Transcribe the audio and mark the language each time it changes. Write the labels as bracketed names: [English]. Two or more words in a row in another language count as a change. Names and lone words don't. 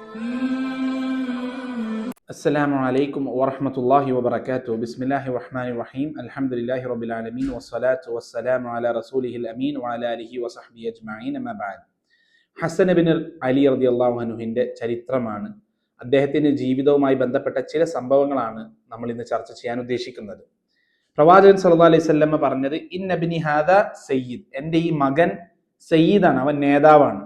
[Arabic] السلام عليكم ورحمة الله وبركاته. بسم الله الرحمن الرحيم. الحمد لله رب العالمين والصلاة والسلام على رسوله الأمين وعلى آله وصحبه أجمعين. أما بعد. [Malayalam] ഹസൻ ബിൻ അലി [Arabic] رضي الله عنه [Malayalam] ചരിത്രമാണ്, അദ്ദേഹത്തിന്റെ ജീവിതവുമായി ബന്ധപ്പെട്ട ചില സംഭവങ്ങളാണ് നമ്മൾ ഇന്ന് ചർച്ച ചെയ്യാൻ ഉദ്ദേശിക്കുന്നത്. പ്രവാചകൻ [Arabic] صلى الله عليه وسلم [Malayalam] പറഞ്ഞത്, [Arabic] إن ابني هذا سيد, [Malayalam] എൻ്റെ ഈ മകൻ സയ്യിദാണ്, അവൻ നേതാവാണ്.